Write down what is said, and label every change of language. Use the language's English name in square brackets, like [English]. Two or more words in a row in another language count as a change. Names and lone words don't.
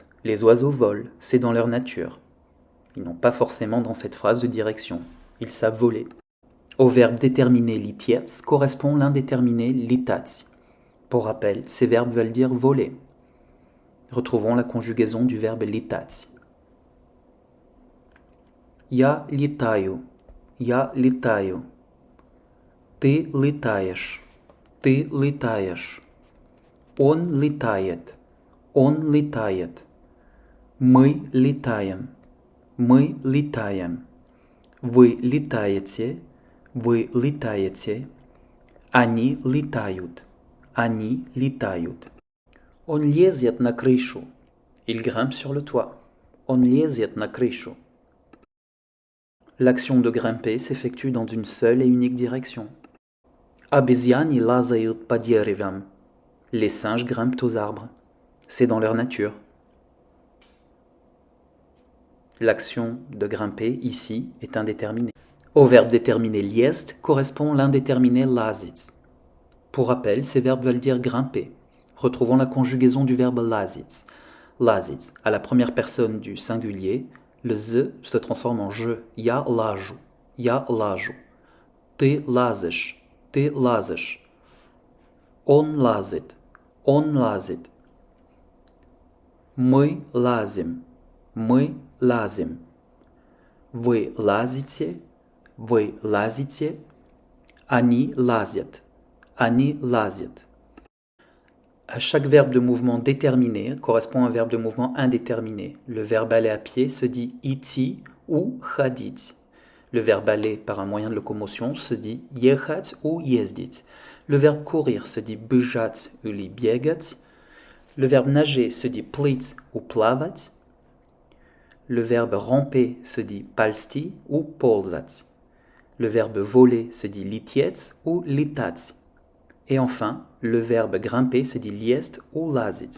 [French] Les oiseaux volent, c'est dans leur nature. Ils n'ont pas forcément dans cette phrase de direction. Ils savent voler. Au verbe déterminé litiets correspond l'indéterminé litats. Pour rappel, ces verbes veulent dire voler. Retrouvons la conjugaison du verbe litats. [Russian] Я летаю. Я летаю. Ты летаешь. Ты летаешь. Он летает. Он летает. Мы летаем. Мы летаем. Вы летаете. Вы летаете. Они летают. Они летают. Он лезет на крышу. [French] Il grimpe sur le toit. [Russian] Он лезет на крышу. [French] L'action de grimper s'effectue dans une seule et unique direction. [Russian] Обезьяны лазают по деревьям. [French] Les singes grimpent aux arbres. C'est dans leur nature. L'action de grimper, ici, est indéterminée. Au verbe déterminé liest correspond l'indéterminé lazit. Pour rappel, ces verbes veulent dire grimper. Retrouvons la conjugaison du verbe lazit. Lazit, à la première personne du singulier, le z se transforme en je. [Russian] Я лажу. Я лажу. Ты лазишь. Ты лазишь. Он лазит. Он лазит. Мы лазим. Мы лазим. Вы лазите. Вы лазите. Они лазят. Они лазят. [French] À chaque verbe de mouvement déterminé correspond un verbe de mouvement indéterminé. Le verbe aller à pied se dit идти ou ходить. Le verbe aller par un moyen de locomotion se dit ехать ou ездить. Le verbe courir se dit [Russian] бежать или бегать. [French] Le verbe nager se dit плыть ou плавать. Le verbe ramper se dit ползти ou ползать. Le verbe voler se dit лететь ou летать. Et enfin, le verbe grimper se dit liest ou lazit.